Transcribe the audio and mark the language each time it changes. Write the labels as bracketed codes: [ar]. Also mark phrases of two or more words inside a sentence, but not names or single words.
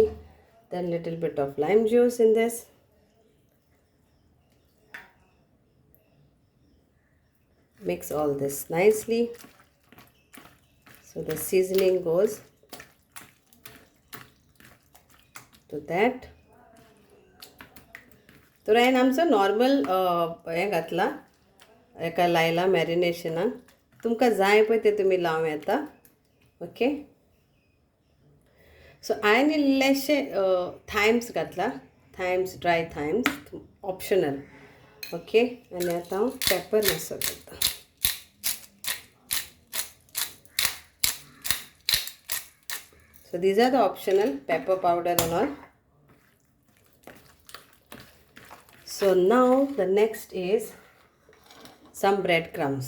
[en] Then little bit of lime juice in this. Mix all this nicely so the seasoning goes to that. [kok] तर हांवें आमचो नॉर्मल हें घातला, हेका लायला मॅरिनेशनाक. तुमकां जाय पळय तें तुमी लावं येता. ओके. सो हांवें इल्लेशें थायम्स घातला, थायम्स, [en] dry thymes, [kok] ऑप्शनल. ओके. आनी आतां हांव पेपर मॅसो करता. [en] So these are the optional pepper powder and all. So now the next is some breadcrumbs.